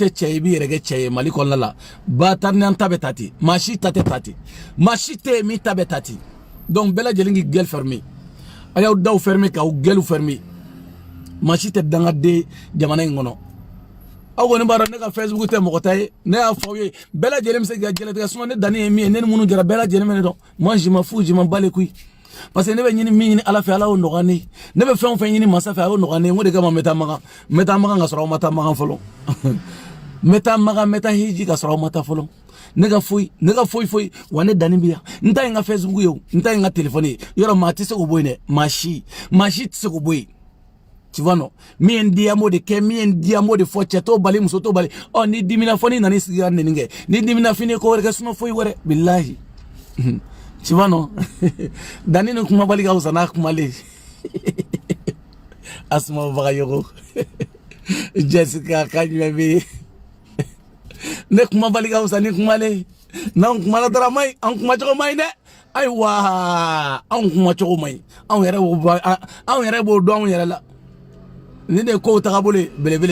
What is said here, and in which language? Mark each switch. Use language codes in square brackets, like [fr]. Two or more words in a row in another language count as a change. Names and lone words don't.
[bm] tɛ cɛ ye i b'i yɛrɛ kɛ cɛ ye Mali kɔnɔna la Batarinian ta bɛ ta ten maa si ta tɛ ta ten maa si tɛ yen min ta bɛ ta ten donc bɛɛ lajɛlen k'i [fr] gueule fermer [bm] a y'aw daw fermer k'aw [fr] gueule fermer [bm] maa si tɛ dangaden jamana in kɔnɔ aw kɔni b'a dɔn ne ka Facebook tɛ mɔgɔ ta ye ne y'a fɔ aw ye bɛɛ lajɛlen bɛ se ka jɛlatigɛ sinon ne danni ye min ye ne ni minnu jɛra bɛɛ lajɛlen bɛ ne dɔn [fr] moi je m'en fous je m'en bats les couilles parce que [bm] ne bɛ ɲini min ɲini Ala fɛ Ala y'o nɔgɔya ne ye ne bɛ fɛn o fɛn ɲini masa fɛ a y'o nɔgɔya ne ye n ko de kama n bɛ taa Makan ka sɔrɔ aw ma taa Makan fɔlɔ n bɛ taa Makan n bɛ taa hiji ka sɔrɔ aw ma taa fɔlɔ ne ka foyi wa ne danni bɛ yan n ta ye n ka Facebook ye o n ta ye n ka téléphone ye yɔrɔ maa tɛ se k'o bɔ yen dɛ maa si tɛ se k'o bɔ yen [fr] tu vois non [bm] min ye n di an b'o de kɛ min ye n di an b'o de fɔ cɛ t'o bali muso t'o bali ni dimina fɔ n'i nana i sigi ka nɛni kɛ ni dimina fini ye ko wɛrɛ kɛ sinon foyi wɛrɛ bilahi [fr] tu vois non [bm] danni ni kumabali ka wusa n'a kumalen Asma Bagayogo Jessica Kajme bɛ ne kumabali ka wusa ni kumalen n'anw kumana dɔrɔn maɲi an kumacogo maɲi dɛ ayiwa anw kumacogo maɲi anw yɛrɛ b'o dɔn anw yɛrɛ la ni de ko tagabolo belebele